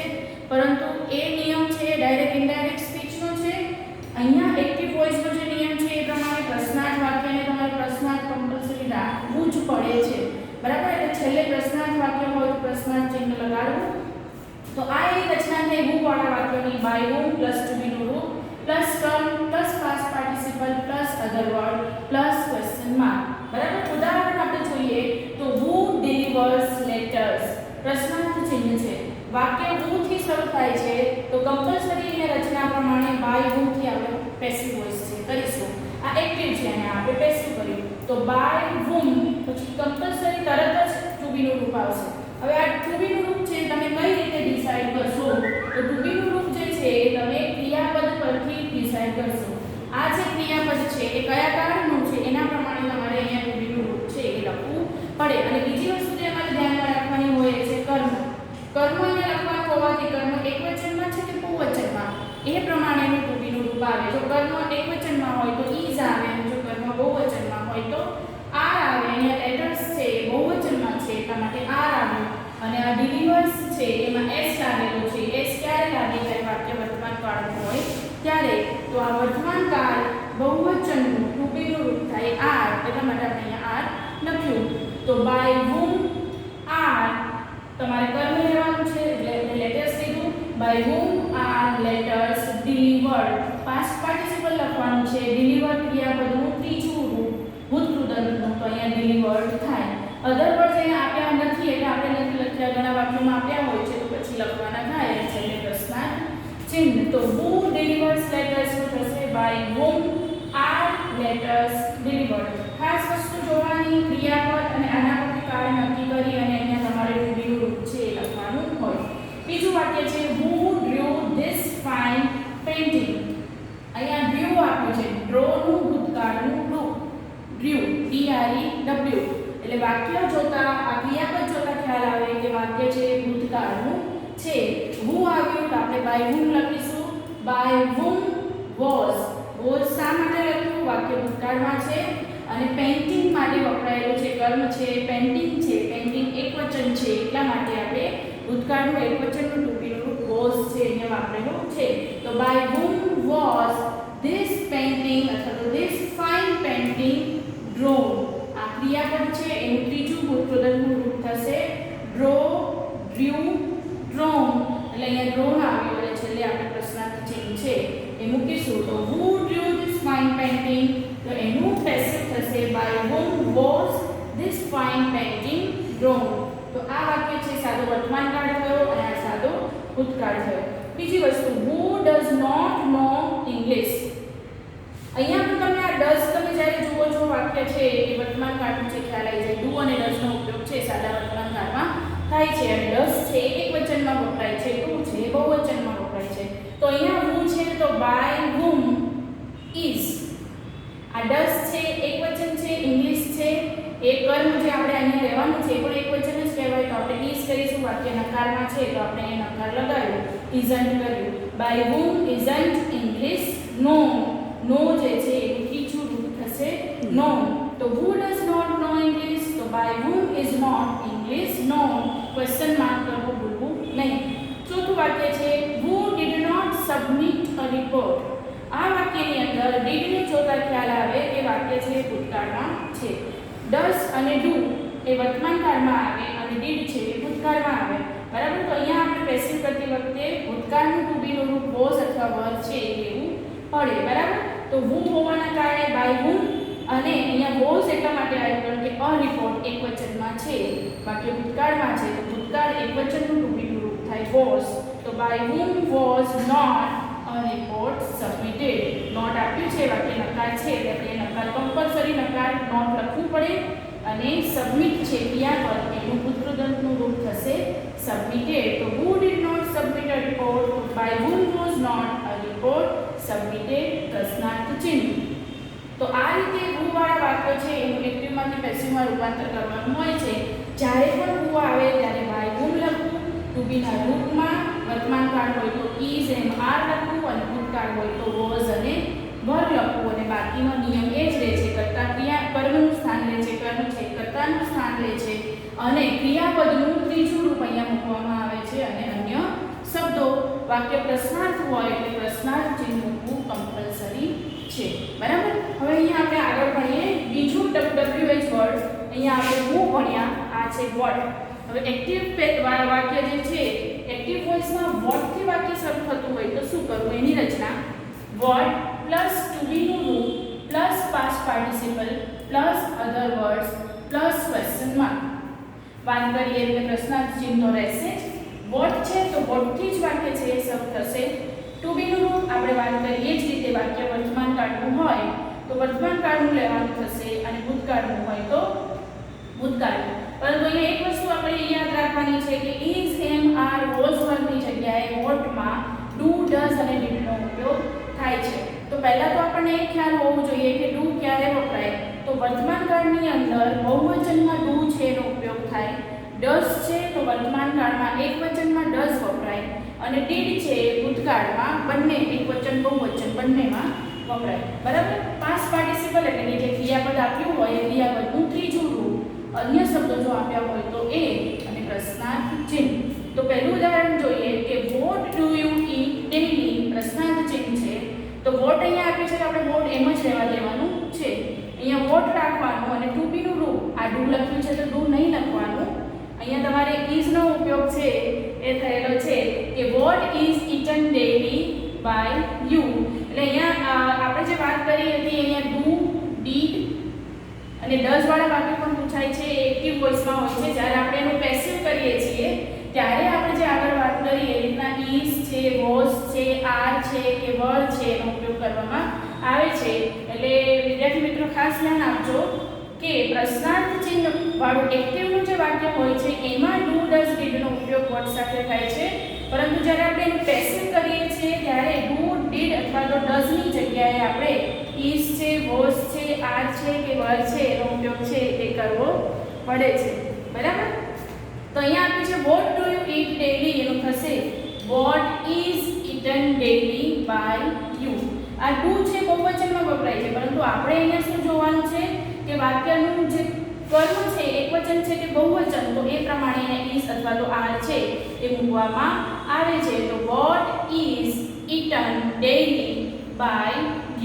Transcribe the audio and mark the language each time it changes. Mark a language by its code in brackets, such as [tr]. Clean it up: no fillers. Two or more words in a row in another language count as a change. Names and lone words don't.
[gu] પરંતુ એ નિયમ છે [en] direct indirect [gu] સ્પીચનો છે. અહીંયા [en] active voiceનો [gu] જે નિયમ છે એ પ્રમાણે પ્રશ્નાર્થ વાક્યને તમારે પ્રશ્નાર્થ કમ્પલસરી રાખવું જ પડે છે. બરાબર. એટલે છેલ્લે પ્રશ્નાર્થ વાક્ય હોય તો પ્રશ્નાર્થ ચિહ્ન લગાડવું. તો આ એક રચના થઈ [en] who [gu] વાળા વાક્યોની [en] by whom પ્લસ to be [gu] નું રૂપ [en] પ્લસ કર્મ plus past participle plus other word plus question mark. બરાબર. [gu] ઉદાહરણ આપણે જોઈએ તો [en] who delivers letters [gu] પ્રશ્નાર્થ ચિહ્ન છે. વાક્ય who થી શરૂ થાય છે તો કમ્પલસરી એ રચના પ્રમાણે [en] by whom [gu] થી આપણે પેસિવ વોઇસ છે કરીશું. આ એક્ટિવ છે અને આપણે પેસિવ કર્યું તો [en] by whom [gu] પછી કમ્પલસરી તરત જ [en] to be [gu] નું રૂપ આવશે. હવે આ [en] to be [gu] નું રૂપ છે તમે કઈ રીતે ડિસાઈડ કરશો? તો [en] to be [gu] નું રૂપ જે છે એ તમે ક્રિયાપદ પરથી ડિસાઈડ કરશો. આ જે ક્રિયાપદ છે એ કયા કાળનું છે એના પ્રમાણે તમારે અહીંયા [en] to be [gu] નું રૂપ છે એ લખવું પડે. અને બીજી વસ્તુ જે અમારે ધ્યાનમાં રાખવાની હોય એ છે કર્મ. કર્મ અહીંયા લખવાનું હોવાથી કર્મ એકવચનમાં છે કે બહુવચનમાં એ પ્રમાણેનું [en] to be [gu] નું રૂપ આવે. જો કર્મ એકવચનમાં હોય તો is આવે અને જો કર્મ બહુવચનમાં હોય તો are આવે. અહીંયા લેટર્સ છે એ બહુવચનમાં છે એટલા માટે are આવે. અને આ delivers છે એમાં s લાગેલો છે. s ક્યારે લાગે? જ્યારે વાક્ય વર્તમાન કાળનું હોય ત્યારે. તો આ વર્તમાન કાળ બહુવચનનું [en] to be [gu] નું રૂપ થાય are એટલા માટે આપણે અહીંયા are લખ્યું. તો [en] by whom are [gu] તમારે કર્મ લેવાનું છે એટલે લેટર્સ લીધું. [en] by whom are letters delivered past participle [gu] લખવાનું છે. delivered ક્રિયાપદનું ત્રીજું રૂપ ભૂતકૃદંતનું તો અહીંયા delivered થાય. [en] other words [gu] અહીંયા આપ્યા નથી એટલે આપણે નથી લખ્યા. ઘણા વાક્યોમાં આપ્યા હોય છે તો પછી લખવાના થાય છે એટલે પ્રશ્નાર્થ ચિહ્ન. [en] તો who delivers letters [gu] નું થશે [en] by whom are letters delivered. [gu] ખાસ વસ્તુ જોવાની ક્રિયાપદ અને આના પરથી કાળ નક્કી કરી અને અહીંયા તમારે [en] to be [gu] નું રૂપ છે એ લખવાનું હોય. બીજું વાક્ય છે [en] who drew this fine painting. [gu] અહીંયા drew આપ્યું છે. draw નું ભૂતકાળનું રૂપ [en] drew DREW [gu] એટલે વાક્ય જોતા આ ક્રિયાપદ જોતા ખ્યાલ આવે કે વાક્ય છે ભૂતકાળનું છે. who આવ્યું તો આપણે [en] by whom [gu] લખીશું. [en] by whom was [gu] શા માટે લખ્યું? વાક્ય ભૂતકાળમાં છે અને પેઇન્ટિંગ માટે વપરાયેલું છે કર્મ છે. પેઇન્ટિંગ છે પેઇન્ટિંગ એકવચન છે એટલા માટે આપણે ભૂતકાળનું એકવચનનું [en] to be [gu] નું રૂપ was છે આવેલું છે. [en] તો બાય whom was this painting [gu] અથવા તો [en] this fine painting drawn. [gu] આ ક્રિયાપદ છે એનું ત્રીજું ભૂતપ્રધાનનું રૂપ થશે draw, drew, drawn. એટલે અહીંયા drawn આવ્યું અને છેલ્લે આપણે પ્રશ્નાર્થ ચિહ્ન છે એ મૂકીશું. [en] તો who drew this fine painting? [gu] તો એનું પેસિવ થશે [en] by whom was this fine painting drawn. [gu] તો આ વાક્ય છે સાદો વર્તમાન કાળ થયો અને આ સાદો ભૂતકાળ થયો. બીજી વસ્તુ [en] who does not know English. [gu] અહીંયા પણ તમે આ does તમે જ્યારે જુઓ છો વાક્ય છે એ વર્તમાન કાળનું છે ખ્યાલ આવી જાય. do અને does નો ઉપયોગ છે સાદા વર્તમાન કાળમાં થાય છે અને does છે એક વચનમાં વપરાય છે, do છે બહુવચનમાં વપરાય છે. તો અહીંયા who છે તો [en] by whom is. [gu] આ does છે એક વચન છે, English છે એ કર્મ જે આપણે અહીંયા લેવાનું છે પણ એક વચન જ કહેવાય. તો આપણે is કરીશું. વાક્ય નકારમાં છે તો આપણે એ નકાર લગાવ્યો, isn't કર્યું. [en] by whom isn't English known. [gu] નો જે છે એનું ત્રીજું રૂપ થશે known. [en] તો who does not know English? તો by whom is not English known. question mark [gu] કરવું ભૂલવું નહીં. ચોથું વાક્ય છે [en] who did not submit a report. [gu] આ વાક્યની અંદર did ને જોતા ખ્યાલ આવે કે વાક્ય છે ભૂતકાળમાં છે. does અને do એ વર્તમાન કાળમાં આવે અને did છે એ ભૂતકાળમાં આવે. બરાબર. તો અહીંયા આપણે પેસિવ કરતી વખતે ભૂતકાળનું [en] to be [gu] નું રૂપ was અથવા were છે એ લેવું પડે. બરાબર. તો who હોવાના કારણે [en] by whom [gu] અને અહીંયા was એટલા માટે આવ્યું કારણ કે [en] a report [gu] એક વચનમાં છે, વાક્ય ભૂતકાળમાં છે તો ભૂતકાળ એક વચનનું [en] to be [gu] નું રૂપ થાય was. [en] તો by whom was not a report submitted. [gu] નોટ આપ્યું છે વાક્ય નકાર છે એટલે આપણે નકાર કમ્પલસરી નકાર નોટ લખવું પડે અને સબમિટ છે ક્રિયાપદ એનું ભૂતપ્રધાનનું રૂપ થશે submitted. [en] તો who did not submit a report? by whom was not a report submitted. [gu] પ્રશ્નાર્થ ચિહ્ન. તો આ રીતે who વાળા વાક્ય છે એનું એક્ટિવમાંથી પેસિવમાં રૂપાંતર કરવાનું હોય છે. જ્યારે પણ who આવે ત્યારે [en] by whom [gu] લખવું, [en] to be [gu] ના રૂપમાં, વર્તમાન કાળ હોય તો [en] is and are [gu] લખવું અને ભૂતકાળ હોય તો was અને were લખવું. અને બાકીનો નિયમ એ જ રહે છે કર્તા ક્રિયા કર્મનું સ્થાન લે છે, કર્મ છે કર્તાનું સ્થાન લે છે અને ક્રિયાપદનું ત્રીજું રૂપ અહીંયા મૂકવામાં આવે છે અને અન્ય શબ્દો. વાક્ય પ્રશ્નાર્થ હોય એટલે પ્રશ્નાર્થ ચિહ્ન મૂકવું કમ્પલસરી છે. બરાબર. હવે અહીંયા આપણે આગળ ભણીએ બીજું [en] WH word. [gu] અહીંયા આપણે હું ભણ્યા આ છે what. હવે એક્ટિવ વાક્ય જે છે એક્ટિવ વોઇસમાં what થી વાક્ય શરૂ થતું હોય તો શું કરવું? એની રચના [en] what પ્લસ to be [gu] નું રૂપ [en] પ્લસ past participle પ્લસ other words પ્લસ question mark. [gu] વાત કરીએ એટલે પ્રશ્નાર્થ ચિહ્ન તો રહેશે જ. what છે તો what થી જ વાક્ય છે એ શરૂ થશે. [en] to be [gu] નું રૂપ આપણે વાત કરીએ જ રીતે વાક્ય વર્તમાન કાળનું હોય તો વર્તમાન કાળનું લેવાનું થશે અને ભૂતકાળનું હોય તો ભૂતકાળનું. પરંતુ અહીંયા એક વસ્તુ આપણે યાદ રાખવાની છે કે [en] is, am, are, was, were [gu] ની જગ્યાએ what માં [en] do, does [gu] અને did નો ઉપયોગ થાય છે. તો પહેલા તો આપણને એ ખ્યાલ હોવો જોઈએ કે do ક્યારે વપરાય. તો વર્તમાન કાળની અંદર બહુવચનમાં do છે એનો ઉપયોગ થાય. does છે તો વર્તમાન કાળમાં એક વચનમાં does વપરાય અને did છે ભૂતકાળમાં બંને એક વચન બહુવચન બંનેમાં વપરાય. બરાબર. [en] past participle [gu] એટલે કે જે ક્રિયાપદ આપ્યું હોય એ ક્રિયાપદનું ત્રીજું રૂપ, અન્ય શબ્દો જો આપ્યા હોય તો એ અને પ્રશ્નાર્થ ચિહ્ન. તો પહેલું ઉદાહરણ જોઈએ કે [en] what do you eat daily. [gu] પ્રશ્નાર્થ ચિહ્ન છે તો what અહીંયા આપ્યું છે તો આપણે what એમ જ રહેવા દેવાનું છે. અહીંયા what રાખવાનું અને [en] to be [gu] નું રૂપ આ do લખ્યું છે તો do નહીં લખવાનું. અહીંયા તમારે is નો ઉપયોગ છે એ થયેલો છે કે [en] what is eaten daily by you. [gu] એટલે અહીંયા આપણે જે વાત કરી હતી અહીંયા [en] do, did [gu] અને does વાળા વાક્ય પણ પૂછાય છે એ એક્ટિવ વોઇસમાં હોય છે. જ્યારે આપણે એનું પેસિવ કરીએ છીએ ત્યારે આપણે જે આગળ વાત કરી એ રીતના is છે, was છે, are છે કે were છે એનો ઉપયોગ કરવામાં આવે છે. એટલે વિદ્યાર્થી મિત્રો ખાસ ધ્યાન આપજો કે પ્રશ્નાર્થ ચિહ્ન વાળું એક્ટિવનું જે વાક્ય હોય છે એમાં [en] do, does, did [gu] નો ઉપયોગ what સાથે થાય છે. પરંતુ જ્યારે આપણે એનું પેસિવ કરીએ છીએ ત્યારે [en] do, did [gu] અથવા તો does ની જગ્યાએ આપણે is છે, was છે, are છે કે were છે એનો ઉપયોગ છે એ કરવો પડે છે. બરાબર. તો અહીંયા આપ્યું છે [en] what do you eat daily [gu] એનું થશે [en] what is eaten daily by you. [gu] આ do છે બહુવચનમાં વપરાય છે પરંતુ આપણે અહીંયા શું જોવાનું છે કે વાક્યનું જે કર્મ છે એકવચન છે કે બહુવચન તો એ પ્રમાણે is અથવા તો are છે એ મૂકવામાં આવે છે. [en] તો what is eaten daily by you.